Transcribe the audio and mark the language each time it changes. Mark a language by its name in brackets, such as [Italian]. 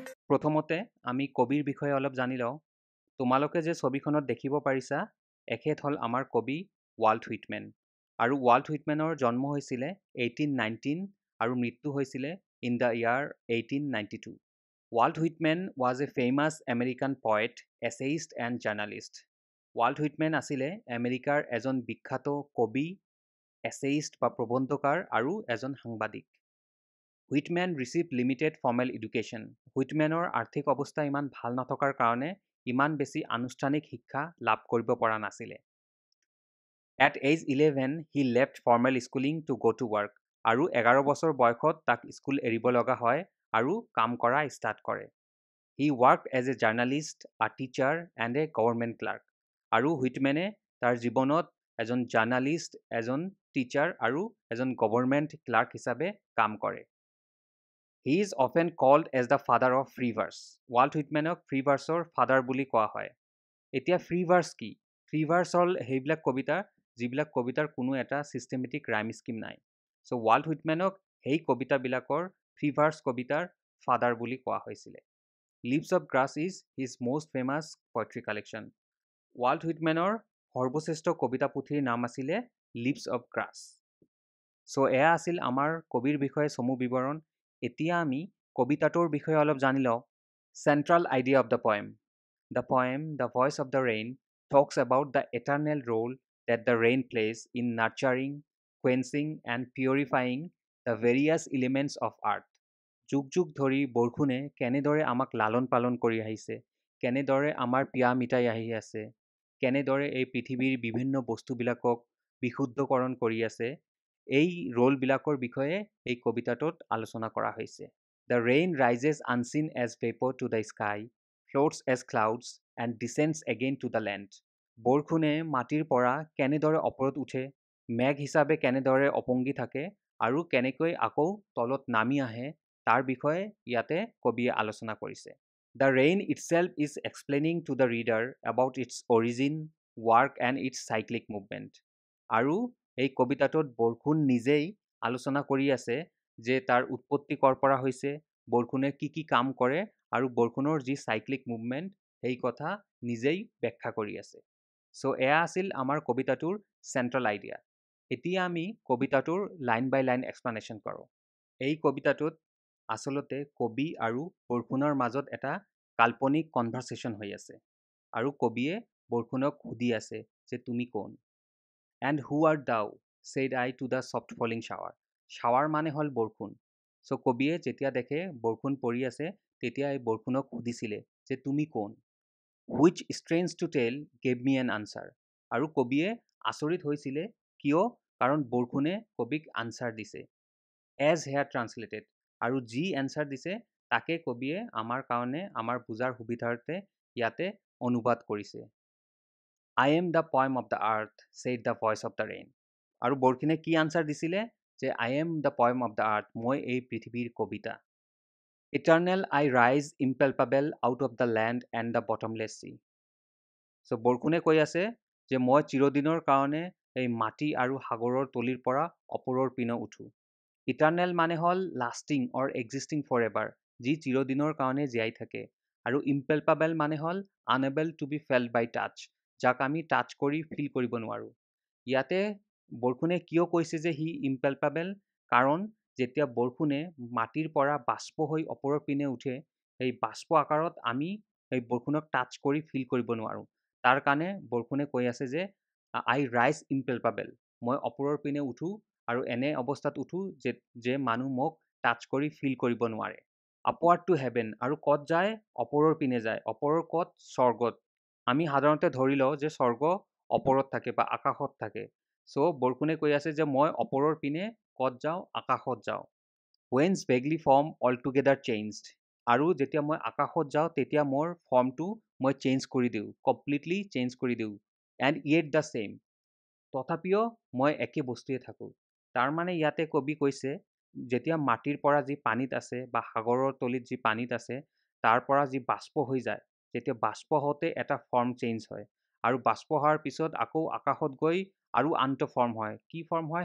[Assamese] প্ৰথমতে আমি কবিৰ বিষয়ে অলপ জানি লওঁ। তোমালোকে যে ছবিখনত দেখিব পাৰিছা, এখেত হ'ল আমাৰ কবি ৱাল্ট হুইটমেন। আৰু ৱাল্ট হুইটমেনৰ জন্ম হৈছিলে 1819 আৰু মৃত্যু হৈছিলে [English] in the year [Assamese] 1892. [English] Walt Whitman was a famous American poet, essayist and journalist. [Assamese] Walt Whitman আছিলে আমেৰিকাৰ এজন বিখ্যাত কবি, এছেইষ্ট বা প্ৰবন্ধকাৰ আৰু এজন সাংবাদিক। [English] Whitman received limited formal education. [Assamese] Whitmanৰ আৰ্থিক অৱস্থা ইমান ভাল নথকাৰ কাৰণে ইমান বেছি আনুষ্ঠানিক শিক্ষা লাভ কৰিব পৰা নাছিলে। [English] At age 11, he left formal schooling to go to work. [Assamese] আৰু 11 বছৰ বয়সত তাক স্কুল এৰিব লগা হয় আৰু কাম কৰা ষ্টাৰ্ট কৰে। [English] He worked as a journalist, a teacher and a government clerk. [Assamese] আৰু হুইটমেনে তাৰ জীৱনত এজন জাৰ্নালিষ্ট, এজন টিচাৰ আৰু এজন গভৰ্ণমেণ্ট ক্লাৰ্ক হিচাপে কাম কৰে। [English] He is often called as the father of free verse. [Assamese] Walt Whitmanক free ভাৰ্ছৰ father বুলি কোৱা হয়। এতিয়া ফ্ৰী ভাৰ্ছ কি? ফ্ৰী ভাৰ্ছ হ'ল সেইবিলাক কবিতা যিবিলাক কবিতাৰ কোনো এটা ছিষ্টেমেটিক ৰাইম স্কিম নাই। চ' ৱাল্ট হুইটমেনক সেই কবিতাবিলাকৰ ফ্ৰী ভাৰ্ছ কবিতাৰ ফাদাৰ বুলি কোৱা হৈছিলে। [English] Leaves of grass is his most famous poetry collection. [Assamese] Walt হুইটমেনৰ সৰ্বশ্ৰেষ্ঠ কবিতা পুথিৰ নাম আছিলে লিভছ অফ গ্ৰাছ। চ' এয়া আছিল আমাৰ কবিৰ বিষয়ে চমু বিৱৰণ। এতিয়া আমি কবিতাটোৰ বিষয়ে অলপ জানি লওঁ। [English] Central idea of the poem. The poem, The Voice of the Rain, talks about the eternal role that the rain plays in nurturing, quenching, and purifying the various elements of earth. [Assamese] যুগ যুগ ধৰি বৰষুণে কেনেদৰে আমাক লালন পালন কৰি আহিছে, কেনেদৰে আমাৰ পিয়াহ মিটাই আহি আছে, কেনেদৰে এই পৃথিৱীৰ বিভিন্ন বস্তুবিলাকক বিশুদ্ধকৰণ কৰি আছে, এই ৰোলবিলাকৰ বিষয়ে এই কবিতাটোত আলোচনা কৰা হৈছে। [English] The rain rises unseen as vapor to the sky, floats as clouds and descends again to the land. [Assamese] বৰষুণে মাটিৰ পৰা কেনেদৰে ওপৰত উঠে, মেঘ হিচাপে কেনেদৰে অপংগী থাকে আৰু কেনেকৈ আকৌ তলত নামি আহে তাৰ বিষয়ে ইয়াতে কবিয়ে আলোচনা কৰিছে। [English] The rain itself is explaining to the reader about its origin, work and its cyclic movement. [Assamese] আৰু এই কবিতাটোত বৰষুণ নিজেই আলোচনা কৰি আছে যে তাৰ উৎপত্তি ক'ৰ পৰা হৈছে, বৰষুণে কি কাম কৰে আৰু বৰষুণৰ যি চাইক্লিক মুভমেণ্ট সেই কথা নিজেই ব্যাখ্যা কৰি আছে। চ' এয়া আছিল আমাৰ কবিতাটোৰ চেণ্ট্ৰেল আইডিয়া। এতিয়া আমি কবিতাটোৰ [English] line by line explanation [Assamese] কৰোঁ। এই কবিতাটোত আচলতে কবি আৰু বৰষুণৰ মাজত এটা কাল্পনিক কনভাৰ্চেশ্যন হৈ আছে আৰু কবিয়ে বৰষুণক সুধি আছে যে তুমি কোন। [English] And who art thou? said I to the soft falling shower. [Assamese] Shower মানে হ'ল বৰষুণ। চ' কবিয়ে যেতিয়া দেখে বৰষুণ পৰি আছে তেতিয়া এই বৰষুণক সুধিছিলে যে তুমি কোন। [English] Which strange to tell gave me an answer. [Assamese] আৰু কবিয়ে আচৰিত হৈছিলে কিয়? কাৰণ বৰষুণে কবিক আনচাৰ দিছে। [English] As here translated. [Assamese] আৰু যি এনচাৰ দিছে তাকে কবিয়ে আমাৰ কাৰণে আমাৰ বুজাৰ সুবিধাৰ্থে ইয়াতে অনুবাদ কৰিছে। [English] I am the poem of the earth, said the voice of the rain. [Assamese] আৰু বৰষুণে কি আনচাৰ দিছিলে যে [English] I am the poem of the earth, [Assamese] মই এই পৃথিৱীৰ কবিতা। [English] Eternal I rise impalpable out of the land and the bottomless sea. [Assamese] চ' বৰষুণে কৈ আছে যে মই চিৰদিনৰ কাৰণে এই মাটি আৰু সাগৰৰ তলিৰ পৰা ওপৰৰ পিনে উঠো। ইটাৰনেল মানে হ'ল [English] lasting or existing forever, [Assamese] যি চিৰদিনৰ কাৰণে জীয়াই থাকে। আৰু ইম্পেলপাবেল মানে হ'ল [English] unable to be felt by touch, [Assamese] যাক আমি টাচ কৰি ফিল কৰিব নোৱাৰোঁ। ইয়াতে বৰষুণে কিয় কৈছে যে সি ইম্পেলপাবেল? কাৰণ যেতিয়া বৰষুণে মাটিৰ পৰা বাষ্প হৈ ওপৰৰ পিনে উঠে, সেই বাষ্প আকাৰত আমি সেই বৰষুণক টাচ কৰি ফিল কৰিব নোৱাৰোঁ। তাৰ কাৰণে বৰষুণে কৈ আছে যে [English] I rise impalpable, [Assamese] মই ওপৰৰ পিনে উঠোঁ আৰু এনে অৱস্থাত উঠোঁ যে মানুহ মোক টাচ কৰি ফিল কৰিব নোৱাৰে। [English] upward to heaven, [Assamese] আৰু ক'ত যায়? ওপৰৰ পিনে যায়। ওপৰৰ ক'ত? স্বৰ্গত। আমি সাধাৰণতে ধৰি লওঁ যে স্বৰ্গ ওপৰত থাকে বা আকাশত থাকে। চ' বৰষুণে কৈ আছে যে মই ওপৰৰ পিনে ক'ত যাওঁ? আকাশত যাওঁ। [English] Whence vaguely form altogether changed. [Assamese] আৰু যেতিয়া মই আকাশত যাওঁ তেতিয়া মোৰ ফৰ্মটো মই চেঞ্জ কৰি দিওঁ, কমপ্লিটলি চেঞ্জ কৰি দিওঁ। [English] and yet the same, [Assamese] তথাপিও মই একে বস্তুৱে থাকোঁ। তাৰ মানে ইয়াতে কবি কৈছে যেতিয়া মাটিৰ পৰা যি পানীত আছে বা সাগৰৰ তলিত যি পানীত আছে তাৰ পৰা যি বাষ্প হৈ যায়, যেতিয়া বাষ্প হওঁতে এটা ফৰ্ম চেঞ্জ হয় আৰু বাষ্প হোৱাৰ পিছত আকৌ আকাশত গৈ আৰু আনটো ফৰ্ম হয়। কি ফৰ্ম হয়?